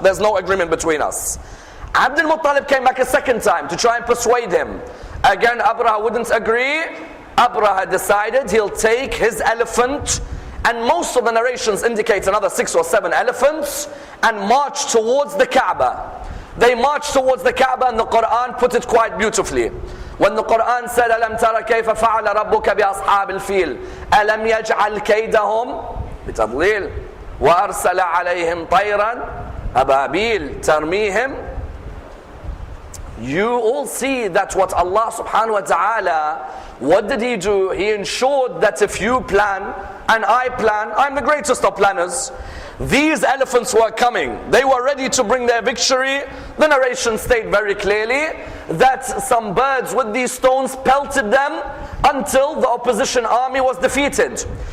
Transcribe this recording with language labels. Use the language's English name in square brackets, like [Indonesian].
[English] There's no agreement between us. Abdul Muttalib came back a second time to try and persuade him. Again, Abraha wouldn't agree. Abraha decided he'll take his elephant, and most of the narrations indicate another 6 or 7 elephants, and march towards the Kaaba. They marched towards the Kaaba, and the Quran put it quite beautifully. When the Quran said, [Arabic] أَلَمْ تَرَ كَيْفَ فَعَلَ رَبُّكَ بِأَصْحَابِ الْفِيلِ أَلَمْ يَجْعَلْ كَيْدَهُمْ بِتَضْلِيلٍ وَأَرْسَلَ عَلَيْهِمْ طَيْرًا أَبَابِيلَ تَرْمِيهِمْ. [English] You all see that what Allah subhanahu wa ta'ala, what did He do? He ensured that if you plan and I plan, I'm the greatest of planners. These elephants were coming. They were ready to bring their victory. The narration states very clearly that some birds with these stones pelted them until the opposition army was defeated.